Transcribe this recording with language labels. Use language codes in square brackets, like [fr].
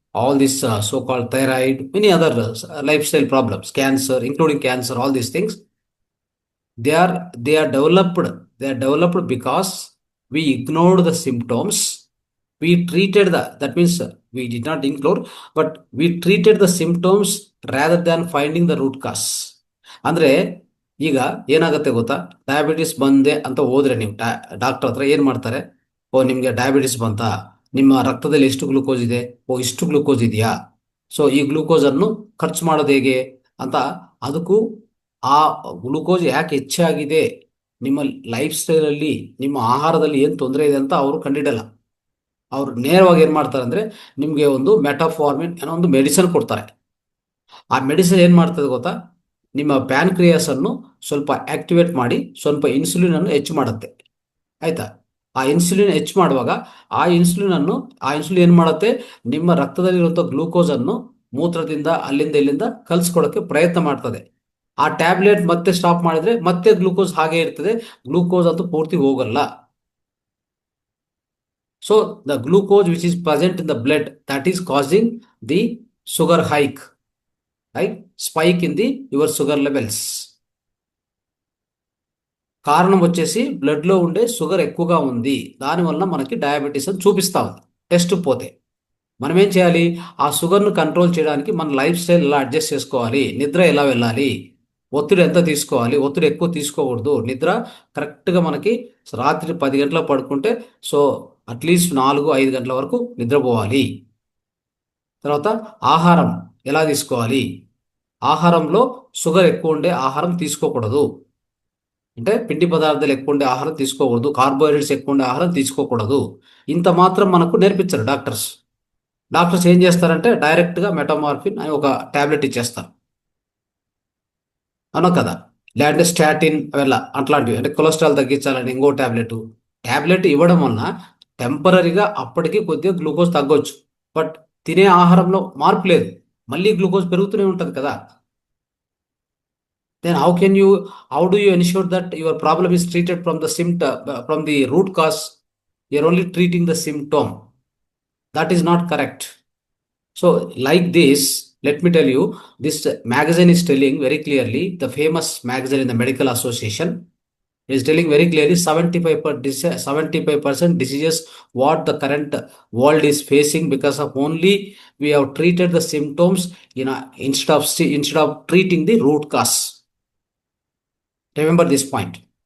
[en] All this so-called thyroid, many other lifestyle problems, cancer, including cancer, all these things, they are developed because we ignored the symptoms. We treated that means we did not ignore, but we treated the symptoms rather than finding the root cause. [kn] ಅಂದ್ರೆ ಈಗ ಏನಾಗುತ್ತೆ ಗೊತ್ತಾ, diabetes ಬಂದೆ ಅಂತ ಹೋದ್ರೆ ನೀವು doctor ಹತ್ರ ಏನು ಮಾಡ್ತಾರೆ, ಓ ನಿಮಗೆ ಡಯಾಬಿಟಿಸ್ ಬಂತಾ, ನಿಮ್ಮ ರಕ್ತದಲ್ಲಿ ಎಷ್ಟು ಗ್ಲೂಕೋಸ್ ಇದೆ, ಓ ಇಷ್ಟು ಗ್ಲೂಕೋಸ್ ಇದೆಯಾ, ಸೊ ಈ ಗ್ಲೂಕೋಸ್ ಅನ್ನು ಖರ್ಚು ಮಾಡೋದು ಹೇಗೆ ಅಂತ, ಅದಕ್ಕೂ ಆ ಗ್ಲೂಕೋಸ್ ಯಾಕೆ ಹೆಚ್ಚಾಗಿದೆ, ನಿಮ್ಮ ಲೈಫ್ ಸ್ಟೈಲಲ್ಲಿ, ನಿಮ್ಮ ಆಹಾರದಲ್ಲಿ ಏನು ತೊಂದರೆ ಇದೆ ಅಂತ ಅವರು ಕಂಡಿಡಲ್ಲ. ಅವ್ರು ನೇರವಾಗಿ ಏನು ಮಾಡ್ತಾರೆ ಅಂದರೆ, ನಿಮಗೆ ಒಂದು ಮೆಟಾಫಾರ್ಮಿನ್ ಏನೋ ಒಂದು ಮೆಡಿಸಿನ್ ಕೊಡ್ತಾರೆ. ಆ ಮೆಡಿಸಿನ್ ಏನು ಮಾಡ್ತದೆ ಗೊತ್ತಾ, ನಿಮ್ಮ ಪ್ಯಾನ್ಕ್ರಿಯಾಸ್ ಅನ್ನು ಸ್ವಲ್ಪ ಆಕ್ಟಿವೇಟ್ ಮಾಡಿ ಸ್ವಲ್ಪ ಇನ್ಸುಲಿನ್ ಅನ್ನು ಹೆಚ್ಚು ಮಾಡುತ್ತೆ. ಆಯ್ತಾ? ಆ ಇನ್ಸುಲಿನ್ ಹೆಚ್ಚು ಮಾಡುವಾಗ ಆ ಇನ್ಸುಲಿನ್ ಏನು ಮಾಡುತ್ತೆ, ನಿಮ್ಮ ರಕ್ತದಲ್ಲಿರುವಂಥ ಗ್ಲೂಕೋಸ್ ಅನ್ನು ಮೂತ್ರದಿಂದ ಅಲ್ಲಿಂದ ಇಲ್ಲಿಂದ ಕಲಿಸ್ಕೊಳ್ಳೋಕ್ಕೆ ಪ್ರಯತ್ನ ಮಾಡ್ತದೆ. ಆ ಟ್ಯಾಬ್ಲೆಟ್ ಮತ್ತೆ ಸ್ಟಾಪ್ ಮಾಡಿದ್ರೆ ಮತ್ತೆ ಗ್ಲೂಕೋಸ್ ಹಾಗೆ ಇರ್ತದೆ, ಗ್ಲೂಕೋಸ್ ಅಂತೂ ಪೂರ್ತಿ ಹೋಗಲ್ಲ. [en] So the glucose which is present in the blood, that is causing the sugar hike, right? Spike in your sugar levels. [te] కారణం వచ్చేసి బ్లడ్ లో ఉండే షుగర్ ఎక్కువగా ఉంది, దానివల్ల మనకి డయాబెటీస్ అని చూపిస్తా ఉంది టెస్ట్ పోతే. మనం ఏం చేయాలి, ఆ షుగర్ను కంట్రోల్ చేయడానికి మన లైఫ్ స్టైల్ ఎలా అడ్జస్ట్ చేసుకోవాలి, నిద్ర ఎలా వెళ్ళాలి, ఒత్తిడి ఎంత తీసుకోవాలి, ఒత్తిడి ఎక్కువ తీసుకోకూడదు, నిద్ర కరెక్ట్గా మనకి రాత్రి 10 గంటలకు పడుకుంటే సో అట్లీస్ట్ 4-5 గంటల వరకు నిద్రపోవాలి. తర్వాత ఆహారం ఎలా తీసుకోవాలి, ఆహారంలో షుగర్ ఎక్కువ ఉండే ఆహారం తీసుకోకూడదు, అంటే పిండి పదార్థాలు ఎక్కువ ఉండే ఆహారం తీసుకోకూడదు, కార్బోహైడ్రేట్స్ ఎక్కువ ఉండే ఆహారం తీసుకోకూడదు. ఇంత మాత్రం మనకు నేర్పించారు డాక్టర్స్. ఏం చేస్తారంటే డైరెక్ట్గా మెటామార్ఫిన్ అని ఒక ట్యాబ్లెట్ ఇచ్చేస్తారు, అవునా కదా, లేదంటే స్టాటిన్ అವೆಲ್ಲ అట్లాంటివి, అంటే కొలెస్ట్రాల్ తగ్గించాలని ఇంకో ట్యాబ్లెట్ ఇవ్వడం వలన టెంపరీగా అప్పటికి కొద్దిగా గ్లూకోజ్ తగ్గొచ్చు, బట్ తినే ఆహారంలో మార్పు లేదు, మళ్ళీ గ్లూకోజ్ పెరుగుతూనే ఉంటుంది కదా. [en] then how do you ensure that your problem is treated from the root cause? You're only treating the symptom. That is not correct. So like this, let me tell you, this magazine is telling very clearly, the famous magazine in the medical association is telling very clearly 75% diseases what the current world is facing because of only we have treated the symptoms instead of treating the root cause. Remember this point.